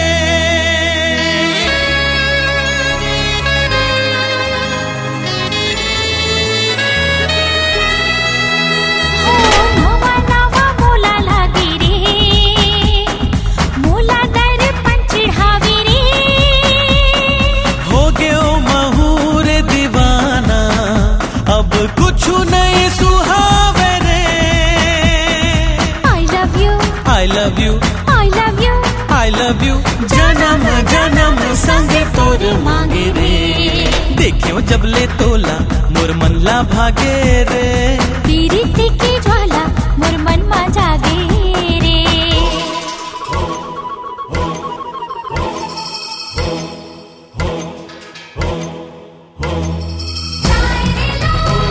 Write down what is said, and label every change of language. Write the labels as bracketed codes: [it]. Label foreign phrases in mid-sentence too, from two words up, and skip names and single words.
[hne] नवा नवा मोला लागी रे मोला दर पंचढ़ावी रे हो गयो महूर दीवाना अब कुछ नहीं सुहावे रे [en] I love you I love you I love you I love you [hne] जन्म जन्म संग तोर मांगे रे देखियो जब ले तोला मोर मनला भागे रे पीरिति की ज्वाला मोर मन मा जागे रे ला